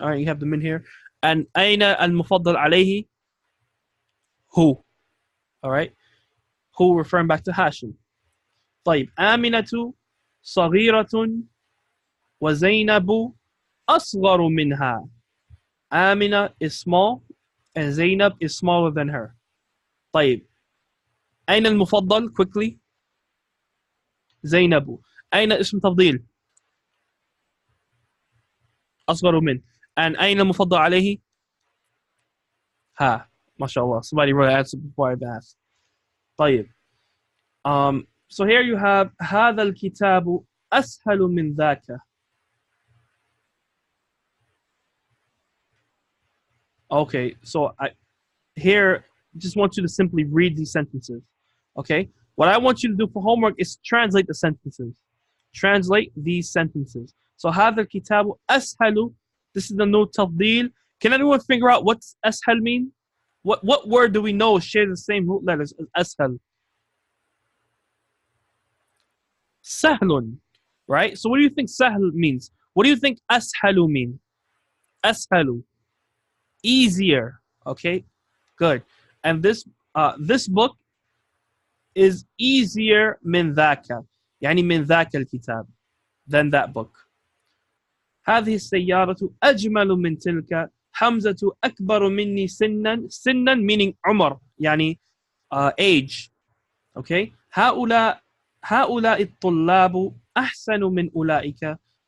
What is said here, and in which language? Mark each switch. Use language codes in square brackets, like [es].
[en] All right, you have the min here. [ar] And أين المفضل عليه؟ Who. [en] All right. Who referring back to Hashim. [ar] طيب, آمنة صغيرة وزينب أصغر منها. [en] Amina is small and Zainab is smaller than her. [ar] طيب, أين المفضل? Quickly. زينب. أين اسم تفضيل؟ أصغر من. And أين المفضل عليه؟ ها. ما شاء الله. [en] Somebody wrote an answer before I've asked. [ar] طيب. [en] So here you have [ar] هذا الكتاب أسهل من ذاك. [en] Okay, so I here just want you to simply read these sentences. Okay, What I want you to do for homework is translate the sentences. Translate these sentences. [ar] So هذا الكتاب أسهل. [en] This is the no تفضيل. Can anyone figure out what أسهل mean? What word do we know share the same root letters as أسهل? سهل, right? So what do you think سهل means? What do you think أسهل mean? أسهل, easier. Okay, good. And this book is easier [ar] من ذاك. يعني من ذاك الكتاب, [en] than that book. [ar] هذه السيارة أجمل من تلك. حمزة أكبر مني سنا. سنا [en] meaning [ar] عمر, يعني age. [en] Okay. [ar] هؤلاء الطلاب أحسن من أولئك.